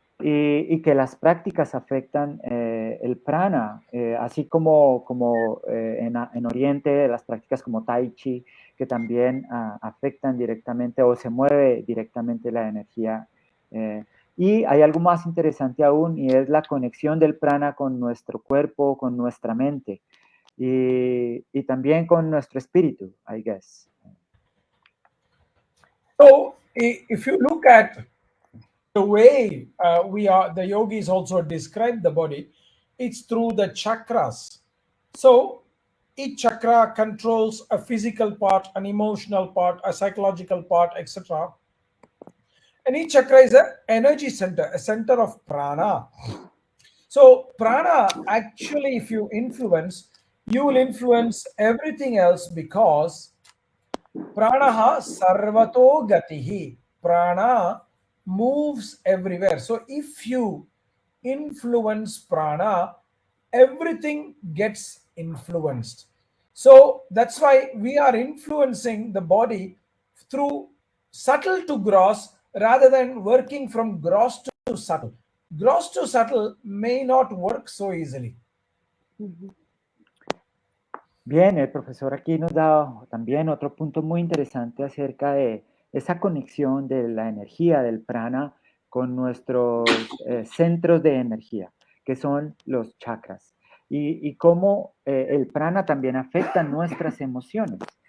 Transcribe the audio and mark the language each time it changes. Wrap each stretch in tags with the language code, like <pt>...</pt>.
<es>y que las prácticas afectan el prana, así como en Oriente las prácticas como Tai Chi, que también afectan directamente o se mueve directamente la energía. Y hay algo más interesante aún, y es la conexión del prana con nuestro cuerpo, con nuestra mente, y también con nuestro espíritu,</es> <en>I guess. So, if you look at the way the yogis also describe the body, it's through the chakras. So, each chakra controls a physical part, an emotional part, a psychological part, etc. And each chakra is an energy center, a center of prana. So, prana actually, if you influence, you will influence everything else because</en> <sa>pranaha sarvato gatihi.</sa> <en>Prana moves everywhere. So, if you influence prana, everything gets influenced. So, that's why we are influencing the body through subtle to gross rather than working from gross to subtle. Gross to subtle may not work so easily.</en> <es>Bien, el profesor aquí nos da también otro punto muy interesante acerca de esa conexión de la energía del prana con nuestros centros de energía, que son los chakras, y cómo el prana también afecta nuestras emociones,</es>